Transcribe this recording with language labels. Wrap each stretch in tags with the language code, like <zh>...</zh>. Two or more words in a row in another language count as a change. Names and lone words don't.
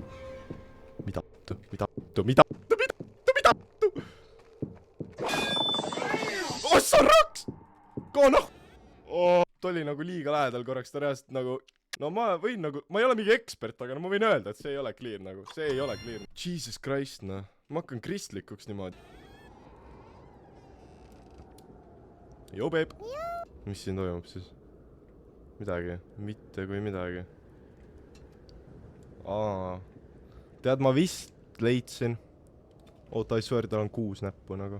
<et>Mida? Assaraks! Koona! Ta oli nagu liiga lähedal korraks, ta reaalselt nagu... No ma võin nagu... Ma ei ole mingi ekspert, aga no ma võin öelda, et see ei ole clear nagu. See ei ole clear.</et> <en>Jesus Christ,</en> <et>noh. Ma hakkan kristlikuks niimoodi. Joo, babe. Mis siin toimub siis? Midagi. Mitte kui midagi. Tead, ma vist leidsin. Oota,</et> <en>I swear,</en> <et>tal on 6 näppu nagu.</et>